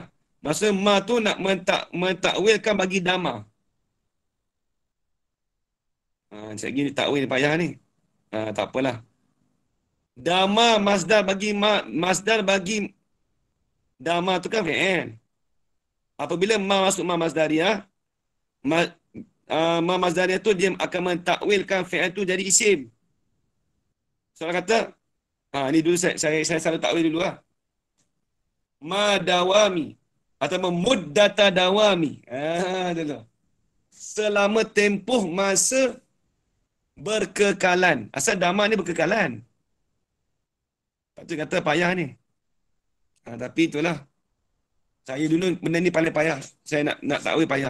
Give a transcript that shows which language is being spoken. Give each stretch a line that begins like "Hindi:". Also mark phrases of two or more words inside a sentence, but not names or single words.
Malay: Maksud ma tu nak mentakwilkan bagi dama. Sekejap gini takwil payah ni. Tak apalah. Dama masdar bagi dama tu kan fi'il. Apabila ma masuk ma masdariah, ma masdariah tu dia akan mentakwilkan fi'il tu jadi isim. Soalan kata, ni dulu saya salah takwil dulu lah.
Arabic: ما دوام atau مدة دوام.
Malay: Dulu. Selama tempoh masa berkekalan. Asal dama ni berkekalan. Lepas tu kata payah ni. Tapi itulah. Saya dulu benda ni paling payah. Saya nak takwil payah.